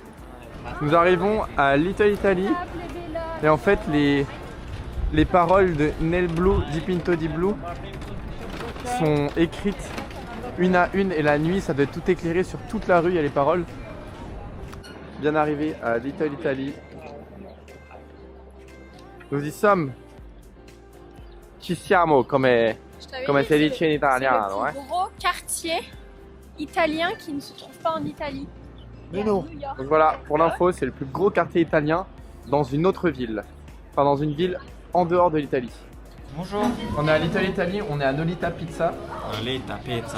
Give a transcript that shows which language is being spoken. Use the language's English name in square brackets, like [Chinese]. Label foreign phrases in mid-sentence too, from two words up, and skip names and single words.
[French] Nous arrivons à Little Italy. Et en fait, les paroles de Nel Blue, Di Pinto Di Blue sont écrites une à une. Et la nuit, ça doit être tout éclairé sur toute la rue, il y a les paroles. Bien arrivé à Little Italy. Nous y sommes. [Italian] Ci siamo, come si dice in italiano, [French] c'est le plus gros quartier italien qui ne se trouve pas en Italie. Mais non. New York. Donc voilà, pour l'info, c'est le plus gros quartier italien dans une autre ville. Enfin, dans une ville en dehors de l'Italie. Bonjour. On est à Little Italy, on est à Nolita Pizza. Allez, tapez ça.